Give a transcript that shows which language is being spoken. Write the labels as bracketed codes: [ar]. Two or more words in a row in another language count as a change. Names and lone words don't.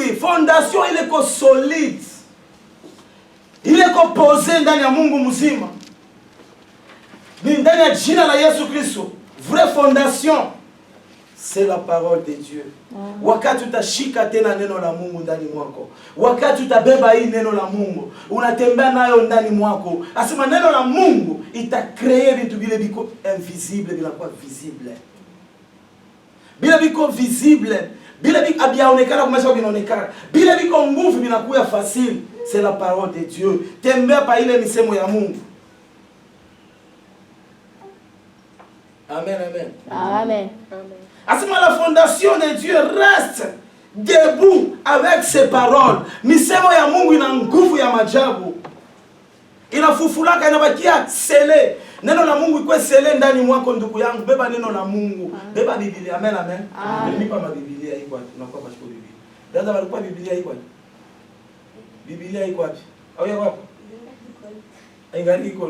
[sw] fondation ile ko solide, ile ko posé ndani ya Mungu mzima, ni ndani ya jina la Yesu Kristo. [fr] Vraie fondation c'est la parole de Dieu. [sw] Wakati utashika tena neno la Mungu ndani mwako, wakati utabeba hii neno la Mungu, unatembea nayo ndani mwako, asema neno la Mungu itacreate vitu vile biko invisible vinakuwa visible. Bila biko visible, bila biko abiaonekana kama sababu vinaonekana, bila biko nguvu vinakuwa facile. [fr] C'est la parole de Dieu. [sw] Tembea pa ile misemo ya Mungu. Amen, amen. Amen. [fr] Asema la fondation de Dieu reste debout avec ses paroles. [sw] Misemo ya Mungu ina nguvu ya majabu. Inafufulaka, inabakia sele. Neno la Mungu ikuwe sele ndani mwako ndugu yangu. Beba neno la Mungu. Beba Biblia. Amen, amen. Nipa mabiblia iko wapi? Unakuwa bashiko Biblia. Dada walikuwa Biblia iko wapi? Biblia iko wapi? Au ya wapi? Ingali iko.